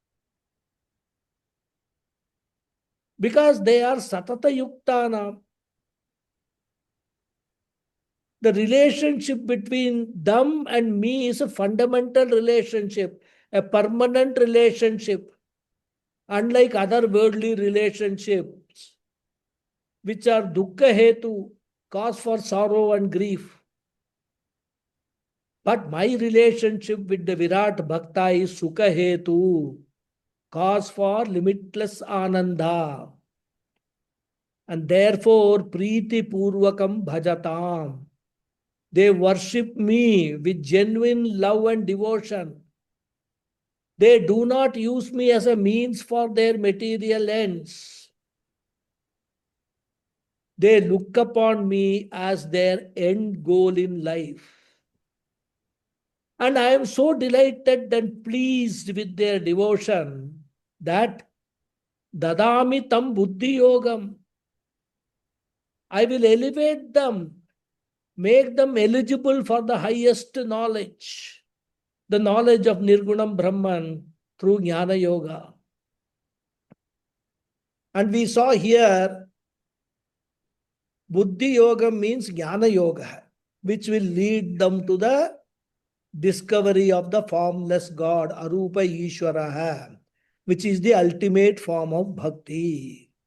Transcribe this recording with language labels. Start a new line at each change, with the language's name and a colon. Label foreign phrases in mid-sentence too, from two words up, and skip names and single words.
English: Because they are
Sanskrit: Satata Yuktana.
English: The relationship between them and me is a fundamental relationship, a permanent relationship, unlike other worldly relationships, which are
Sanskrit: dukkha hetu,
English: cause for sorrow and grief. But my relationship with the
Sanskrit: Virat Bhakta
English: is
Sanskrit: sukha hetu,
English: cause for limitless ananda. And therefore,
Sanskrit: Preeti Purvakam Bhajatam.
English: They worship me with genuine love and devotion. They do not use me as a means for their material ends. They look upon me as their end goal in life. And I am so delighted and pleased with their devotion that
Sanskrit: dadami tam buddhi yogam.
English: I will elevate them, make them eligible for the highest knowledge, the knowledge of
Sanskrit: Nirgunam Brahman
English: through
Sanskrit: Jnana Yoga.
English: And we saw here,
Sanskrit: Buddhi Yoga
English: means
Sanskrit: Jnana Yoga,
English: which will lead them to the discovery of the formless God,
Sanskrit: Arupa Ishwara,
English: which is the ultimate form of bhakti.